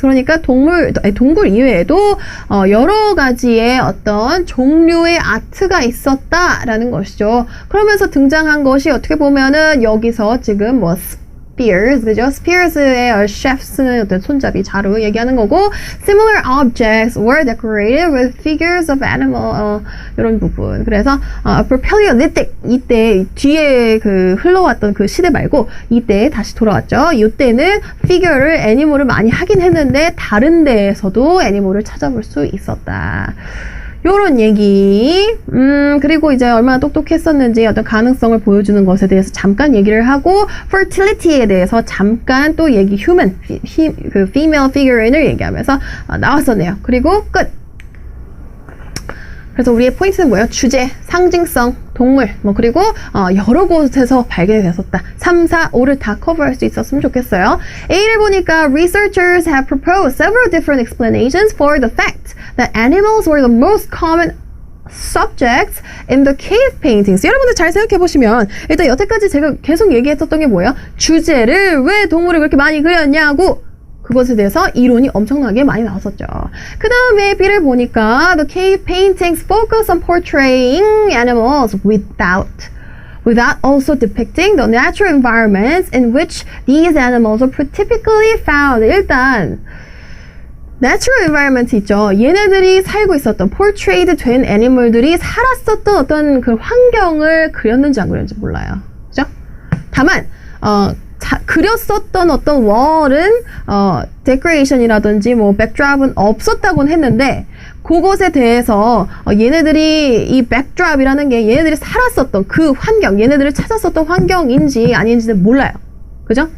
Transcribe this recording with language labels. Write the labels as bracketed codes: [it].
[ko] 그러니까 동굴 이외에도 여러 가지의 어떤 종류의 아트가 있었다라는 것이죠. 그러면서 등장한 것이 어떻게 보면은 여기서 지금 뭐 spears, 그죠? spears의 chefs는 어떤 손잡이, 자루 얘기하는 거고 [en] similar objects were decorated with figures of animal 이런 부분. [ko] 그래서 Upper Paleolithic 이때 뒤에 그 흘러왔던 그 시대 말고 이때 다시 돌아왔죠. 이때는 figure를 애니멀을 많이 하긴 했는데 다른 데에서도 애니멀을 찾아볼 수 있었다. 요런 얘기. 그리고 이제 얼마나 똑똑했었는지 어떤 가능성을 보여주는 것에 대해서 잠깐 얘기를 하고 fertility에 대해서 잠깐 또 얘기 human, 그 female figure인을 얘기하면서 나왔었네요. 그리고 끝. 그래서 우리의 포인트는 뭐예요? 주제, 상징성, 동물, 뭐 그리고 여러 곳에서 발견이 됐었다. 3, 4, 5를 다 커버할 수 있었으면 좋겠어요. A를 보니까 [en] researchers have proposed several different explanations for the fact that animals were the most common subjects in the cave paintings. [ko] 여러분들 잘 생각해 보시면 일단 여태까지 제가 계속 얘기했었던 게 뭐예요? 주제를 왜 동물을 그렇게 많이 그렸냐고 그것에 대해서 이론이 엄청나게 많이 나왔었죠. 그 다음에 B를 보니까 [en] the cave paintings focus on portraying animals without also depicting the natural environments in which these animals are typically found. [ko] 일단 natural environment 있죠. 얘네들이 살고 있었던 portrayed 된 애니멀들이 살았었던 어떤 그 환경을 그렸는지 안 그렸는지 몰라요. 그죠? 다만 그렸었던 어떤 월은 데코레이션이라든지 뭐 백드랍은 없었다고는 했는데 그것에 대해서 얘네들이 이 백드랍이라는 게 얘네들이 살았었던 그 환경, 얘네들을 찾았었던 환경인지 아닌지는 몰라요. 그죠?